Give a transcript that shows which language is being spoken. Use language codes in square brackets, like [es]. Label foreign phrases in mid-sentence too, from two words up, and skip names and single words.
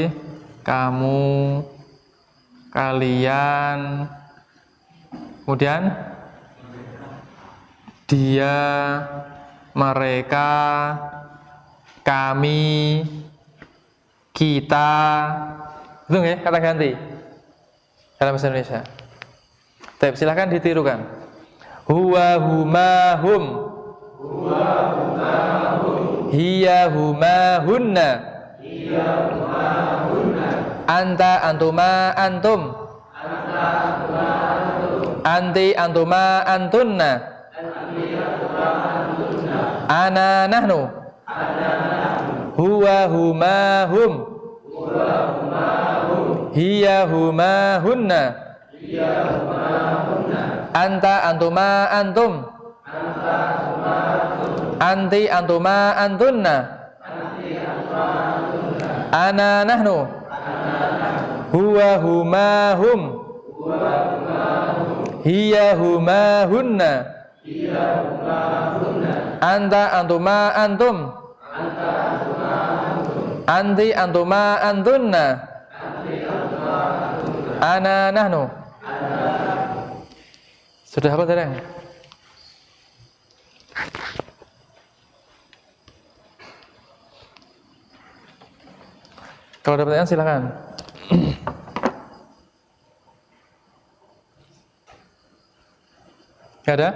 [id] Kamu, kalian, kemudian dia, mereka, kami, kita. Itu nggih kata ganti dalam bahasa Indonesia. Baik, silakan ditirukan. [ar] هو هما هم. هو هما هم. هي هما هن. هي هما هن. أنت أنتما أنتم. أنت أنتما أنتم. أنتِ أنتما أنتن. أنتِ أنتما أنتن. أنا نحن. أنا نحن. هو هما هم. هو هما هم. هي هما هن. هي هما هن. أنت أنتما أنتم. أنت أنتما أنتم. أنتِ أنتما أنتن. أنتِ أنتما أنتن. أنا نحن. أنا نحن. هو هما هم. هو هما هم. هي هما هن. هي هما هن. أنت أنتما أنتم. أنت أنتما أنتم. أنتِ أنتما أنتن. أنتِ أنتما أنتن. أنا نحن. أنا نحن. [id] Sudah apa tadi? Kalau ada pertanyaan silakan. Gak ada?